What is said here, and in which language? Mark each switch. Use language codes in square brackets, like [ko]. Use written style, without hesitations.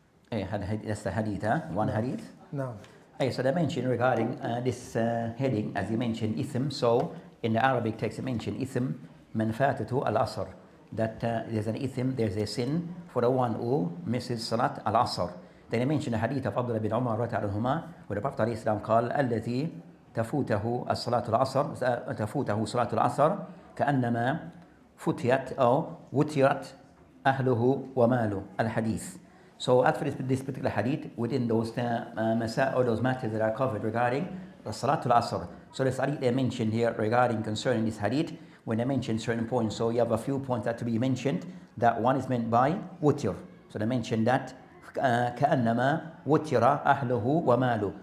[en] That's the hadith, huh? One hadith? No. So they mentioned regarding this heading, as you mentioned, ithm. So in the Arabic text, it mentioned ithm man fatatu al-asr. That there's an ithm, there's a sin for the one who misses Salat al-Asr. Then they mentioned the hadith of Abdullah bin Umar radiallahu anhuma, where the Prophet ﷺ [ar] قال الذي تفوته الصلاة العصر تفوته صلاة العصر كأنما فتيت أو وترت أهله وماله الحديث. [en] So as for this particular hadith, within those those matters that are covered regarding the Salatul Asr. So this hadith they mentioned here regarding concerning this hadith, when they mention certain points. So you have a few points that to be mentioned. That one is meant by wutir. So they mentioned that [ar] كأنما وتر أهله وماله.